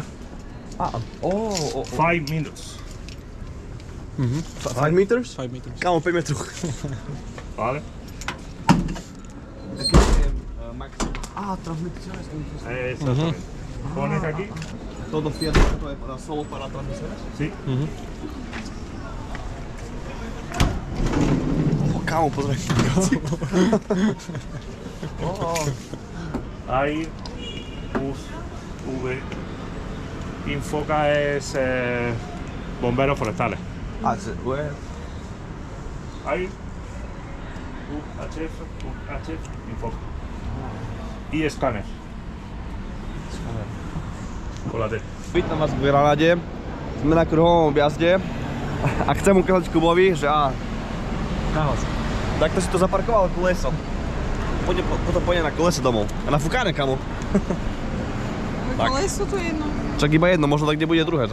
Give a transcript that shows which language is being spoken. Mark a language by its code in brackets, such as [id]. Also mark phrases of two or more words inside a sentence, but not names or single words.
[en] Oh, 5 minutes, 5 meters? 5 meters. [sk] Kámo, 5 metrov. [es] ¿vale? Transmisión. Exactamente. Pones aquí, Todo fíjate, [sk] to je [es] solo para transmisiones. sí, [sk] Kámo, pozri. [es] ahí V, Infoca es bomberos forestales. Ahí UHF, Infoca. Y escáner. Con la T. [sk] Vítam vás v Granade. Sme na kruhovom objazde a chcem ukázať Kubovi, že Nahlas. takto si to zaparkoval koleso. Potom pôjde na kolese domov. A na fukáne, kamo. Tak. Koleso to je jedno. Čak iba jedno, možno tak, kde bude druhé